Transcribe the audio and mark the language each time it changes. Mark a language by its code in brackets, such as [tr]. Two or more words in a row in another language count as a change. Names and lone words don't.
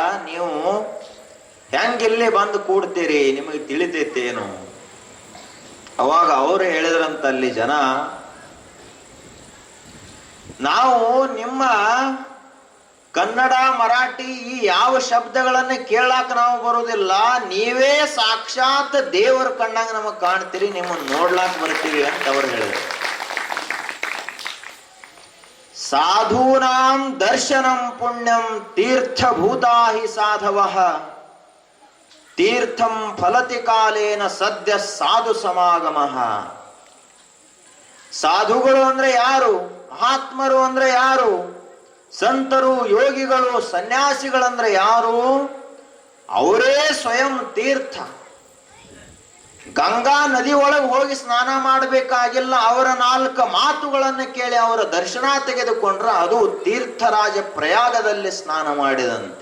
[kn] ನೀವು ಹೆಂಗಿಲ್ಲಿ ಬಂದು ಕೂಡ್ತೀರಿ, ನಿಮಗೆ ತಿಳಿತೈತೇನು ಅವಾಗ ಅವರು ಹೇಳಿದ್ರಂತ ಅಲ್ಲಿ ಜನ, ನಾವು ನಿಮ್ಮ ಕನ್ನಡ ಮರಾಠಿ ಈ ಯಾವ ಶಬ್ದಗಳನ್ನ ಕೇಳಾಕ ನಾವು ಬರುವುದಿಲ್ಲ, ನೀವೇ ಸಾಕ್ಷಾತ್ ದೇವರ ಕಣ್ಣಾಗ ನಮಗ್ ಕಾಣ್ತೀರಿ, ನಿಮ್ಮನ್ನ ನೋಡ್ಲಾಕ್ ಬರ್ತೀವಿ ಅಂತ ಅವ್ರು ಹೇಳಿದ್ರು. [sa] ಸಾಧೂನಾಂ ದರ್ಶನಂ ಪುಣ್ಯಂ ತೀರ್ಥಭೂತಾ ಹಿ ಸಾಧವಃ ತೀರ್ಥಂ ಫಲತಿ ಕಾಲೇನ ಸದ್ಯ ಸಾಧು ಸಮಾಗಮಃ. [kn] ಸಾಧುಗಳು ಅಂದ್ರೆ ಯಾರು? ಮಹಾತ್ಮರು ಅಂದ್ರೆ ಯಾರು? ಸಂತರು, ಯೋಗಿಗಳು, ಸನ್ಯಾಸಿಗಳಂದ್ರೆ ಯಾರು? ಅವರೇ ಸ್ವಯಂ ತೀರ್ಥ. ಗಂಗಾ ನದಿ ಒಳಗೆ ಹೋಗಿ ಸ್ನಾನ ಮಾಡಬೇಕಾಗಿಲ್ಲ, ಅವರ 4 ಮಾತುಗಳನ್ನು ಕೇಳಿ ಅವರ ದರ್ಶನ ತೆಗೆದುಕೊಂಡ್ರೆ ಅದು ತೀರ್ಥರಾಜ ಪ್ರಯಾಗದಲ್ಲಿ ಸ್ನಾನ ಮಾಡಿದಂತೆ.